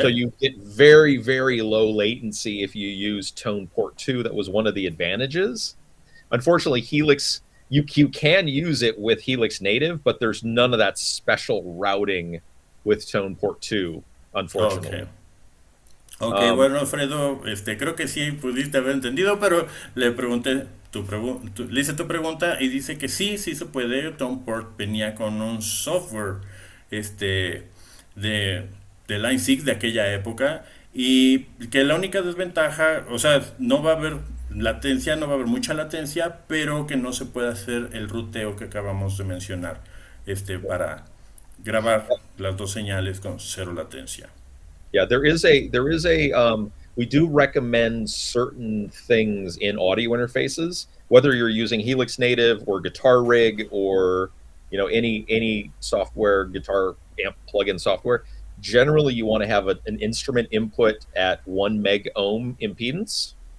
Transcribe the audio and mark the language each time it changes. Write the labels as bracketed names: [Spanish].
[English] So you get very, very low latency if you use tone port 2. That was one of the advantages. Unfortunately, Helix, you can use it with Helix Native, but there's none of that special routing with tone port 2, unfortunately. [Spanish] Okay, bueno, Alfredo, creo que sí pudiste haber entendido, pero le pregunté le hice tu pregunta y dice que sí se puede. Tone port venía con un software de Line 6 de aquella época y que la única desventaja, o sea, no va a haber latencia, no va a haber mucha latencia, pero que no se puede hacer el ruteo que acabamos de mencionar para grabar las 2 señales con 0 latencia. [English] Yeah, there is a we do recommend certain things in audio interfaces, whether you're using Helix Native or Guitar Rig or any software, guitar amp plugin software. Generally, you want to have an instrument input at 1 meg ohm impedance.